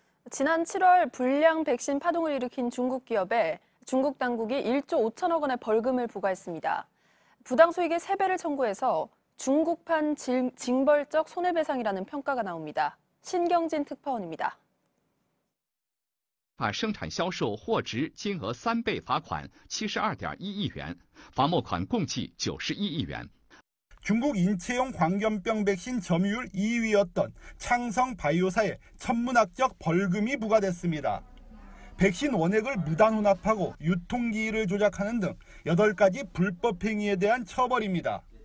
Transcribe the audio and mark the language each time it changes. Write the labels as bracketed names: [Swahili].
[Korean] 지난 7월 불량 백신 파동을 일으킨 중국 기업에 중국 당국이 1조 5천억 원의 벌금을 부과했습니다. 부당 수익의 3배를 청구해서 중국판 징벌적 손해배상이라는 평가가 나옵니다. 신경진 특파원입니다. [Chinese] 把生产销售货值金额3倍罚款72.1亿元，罚没款共计91亿元。 [Korean] 중국 인체용 광견병 백신 점유율 2위였던 창성 바이오사에 천문학적 벌금이 부과됐습니다. 백신 원액을 무단 혼합하고 유통기일을 조작하는 등 8가지 불법 행위에 대한 처벌입니다.